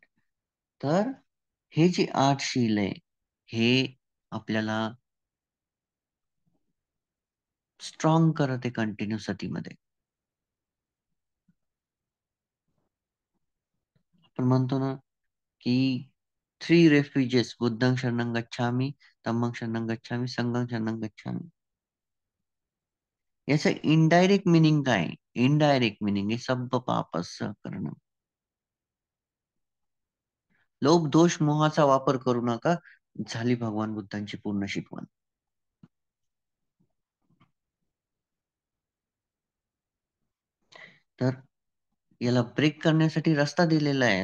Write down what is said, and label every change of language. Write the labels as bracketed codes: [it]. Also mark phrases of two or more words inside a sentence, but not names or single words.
[mr] तर हे जे 8 शील आहे हे आपल्याला स्ट्रॉंग करत आहे कंटिन्यू सतीमध्ये. आपण म्हणतो ना की 3 रेफ्युजेस [pi] बुद्धं शरणं गच्छामि, धम्मं शरणं गच्छामि, संघं शरणं गच्छामि. [mr] याचं [en] indirect meaning [mr] काय? [en] indirect meaning [mr] आहे [pi] सब्ब पापस्य करणं. [mr] लोभ दोष मोहाचा वापर करू नका, झाली भगवान बुद्धांची पूर्ण शिकवण. तर याला ब्रेक करण्यासाठी रस्ता दिलेला आहे.